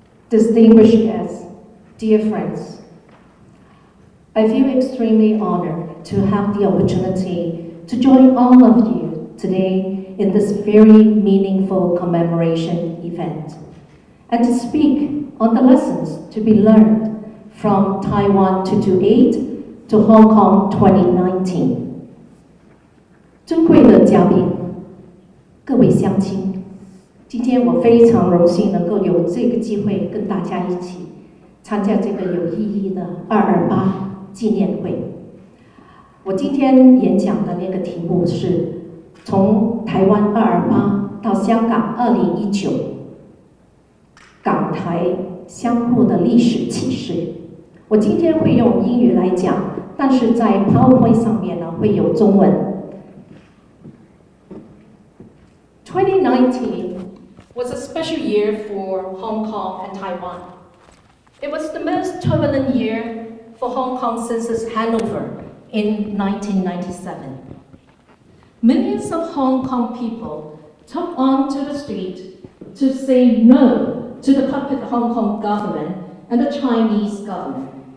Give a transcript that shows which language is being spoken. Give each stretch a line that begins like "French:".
English: Distinguished guests, dear friends, I feel extremely honored to have the opportunity to join all of you today in this very meaningful commemoration event, and to speak on the lessons to be learned from Taiwan 228 to Hong Kong 2019.
Chinese: 尊贵的嘉宾，各位乡亲，今天我非常荣幸能够有这个机会跟大家一起参加这个有意义的228纪念会。我今天演讲的那个题目是从台湾228到香港2019，港台相互的历史启示。我今天会用英语来讲，但是在 PowerPoint 上面呢会有中文。
English: 2019 was a special year for Hong Kong and Taiwan. It was the most turbulent year for Hong Kong since its handover in 1997. Millions of Hong Kong people took onto the street to say no to the puppet Hong Kong government and the Chinese government.